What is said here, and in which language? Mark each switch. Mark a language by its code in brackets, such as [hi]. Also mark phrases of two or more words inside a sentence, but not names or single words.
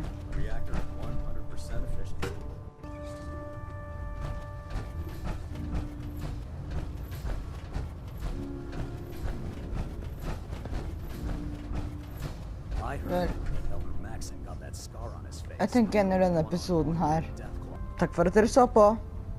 [en] Reactor 100% efficient. I heard [no] Vel, [en] that Elder Maxon got that scar on his face. [no] jeg tenker ender denne episoden her. Takk for at dere så på.